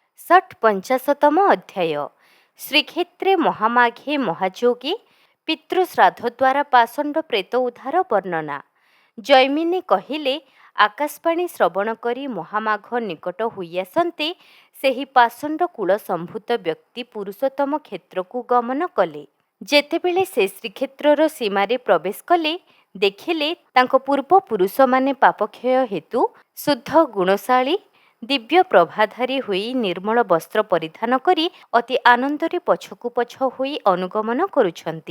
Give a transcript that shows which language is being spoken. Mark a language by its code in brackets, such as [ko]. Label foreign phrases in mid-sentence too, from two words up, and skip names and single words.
[or] ଷଟ୍ପଞ୍ଚାଶତମ ଅଧ୍ୟାୟ ଶ୍ରୀକ୍ଷେତ୍ରେ ମହାମାଘେ ମହାଯୋଗେ ପିତୃଶ୍ରାଦ୍ଧ ଦ୍ୱାରା ପାଷଣ୍ଡ ପ୍ରେତ ଉଦ୍ଧାର ବର୍ଣ୍ଣନା। ଜୈମିନି କହିଲେ ଆକାଶବାଣୀ ଶ୍ରବଣ କରି ମହାମାଘ ନିକଟ ହୋଇଆସନ୍ତେ ସେହି ପାଷଣ୍ଡ କୂଳ ସମ୍ଭୂତ ବ୍ୟକ୍ତି ପୁରୁଷୋତ୍ତମ କ୍ଷେତ୍ରକୁ ଗମନ କଲେ। ଯେତେବେଳେ ସେ ଶ୍ରୀକ୍ଷେତ୍ରର ସୀମାରେ ପ୍ରବେଶ କଲେ, ଦେଖିଲେ ତାଙ୍କ ପୂର୍ବପୁରୁଷମାନେ ପାପକ୍ଷୟ ହେତୁ ଶୁଦ୍ଧ ଗୁଣଶାଳୀ ଦିବ୍ୟ ପ୍ରଭାଧାରୀ ହୋଇ ନିର୍ମଳ ବସ୍ତ୍ର ପରିଧାନ କରି ଅତି ଆନନ୍ଦରେ ପଛକୁ ପଛ ହୋଇ ଅନୁଗମନ କରୁଛନ୍ତି।